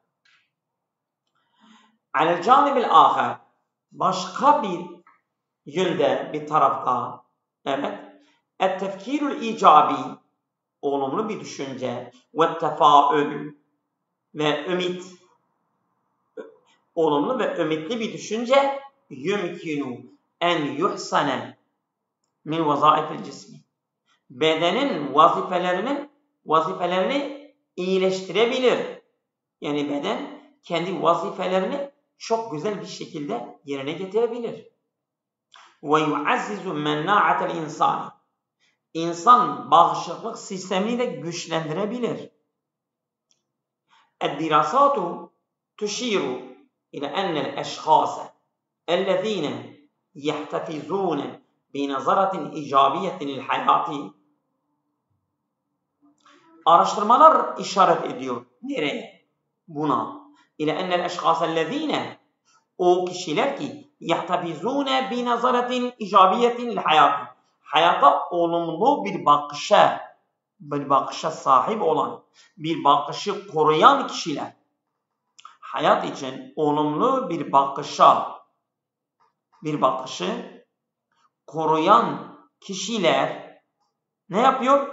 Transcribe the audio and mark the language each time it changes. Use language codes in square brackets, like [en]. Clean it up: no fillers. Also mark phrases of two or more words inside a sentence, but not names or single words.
[ar] على الجانب الآخر, [tr] başka bir yönde, bir tarafta, evet, [ar] التفكير الإيجابي, [tr] olumlu bir düşünce, [ar] و التفاؤل و الأمل, [tr] olumlu ve ümitli bir düşünce, [ar] يمكن أن يحسن من وظائف الجسم, [tr] bedenin vazifelerini iyileştirebilir. Yani beden kendi vazifelerini çok güzel bir şekilde yerine getirebilir. [ar] و يعزز مناعة الإنسان, [tr] insan bağışıklık sistemini de güçlendirebilir. [ar] الدراسات تشير إلى أن الأشخاص الذين يحتفظون بنظرة إيجابية للحياة. [tr] Araştırmalar işaret ediyor. Nereye? Buna. [ar] إلى أن الأشخاص الذين, [tr] o kişiler ki [ar] يحتفظون ب نظرة إيجابية للحياة, [tr] hayata olumlu bir bakışa sahip olan, bir bakışı koruyan kişiler, hayat için olumlu bir bakışı koruyan kişiler ne yapıyor?